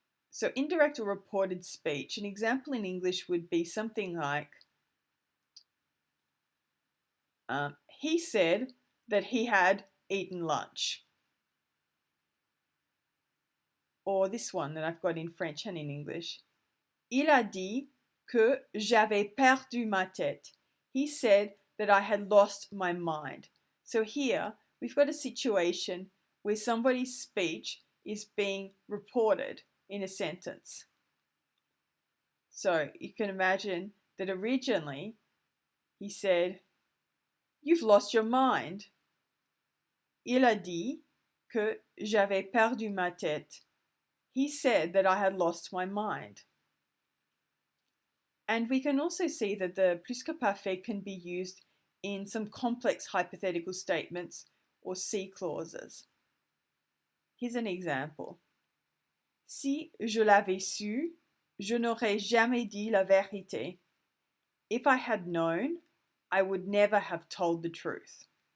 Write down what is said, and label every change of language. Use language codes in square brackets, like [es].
[en] So indirect or reported speech, an example in English would be something like, he said that he had eaten lunch. Or this one that I've got in French and in English. [fr] Il a dit que j'avais perdu ma tête. [en] He said that I had lost my mind. So here we've got a situation where somebody's speech is being reported in a sentence. So you can imagine that originally he said, "You've lost your mind." [fr] Il a dit que j'avais perdu ma tête. [en] He said that I had lost my mind. And we can also see that the plus-que-parfait can be used in some complex hypothetical statements or C clauses. Here's an example. [fr] Si je l'avais su, je n'aurais jamais dit la vérité. [en] If I had known, I would never have told the truth.